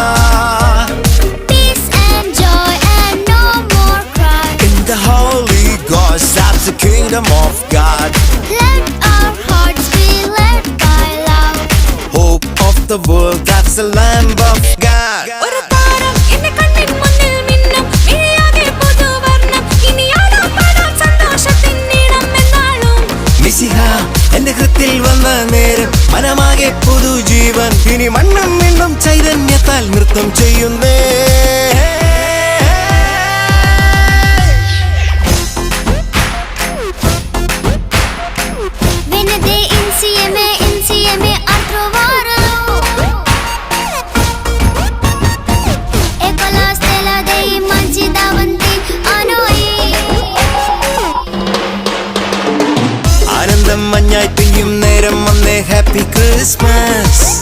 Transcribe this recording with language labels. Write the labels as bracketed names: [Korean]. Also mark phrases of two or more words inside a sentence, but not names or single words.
[English] Peace and joy and no more cry. In the Holy Ghost, that's the kingdom of God. Let our hearts be led by love. Hope of the world, that's the Lamb of God. [Malayalam] ഒരു താരം എന്റെ കണ്ണിൻ മുന്നിൽ മിന്നും മിഴിയാകെ പുതുവർണ്ണം ഇനി ആടാം പാടാം സന്തോഷത്തിൻ നീളം എന്നാളും മിശിഹ എന്റെ ഹൃത്തിൽ വന്ന നേരം മനമാകെ പുതുജീവൻ ഇനി മണ്ണും മിണ്ണും ചൈതന്യത്താൽ നൃത്തം ചെയ്യുന്നേ. [Italian] Venite insieme a trovarlo e con la stella dei mangi davanti a noi. [Malayalam] ആനന്ദം മഞ്ഞായി പെയ്യും നേരം വന്നേ, [English] Happy Christmas.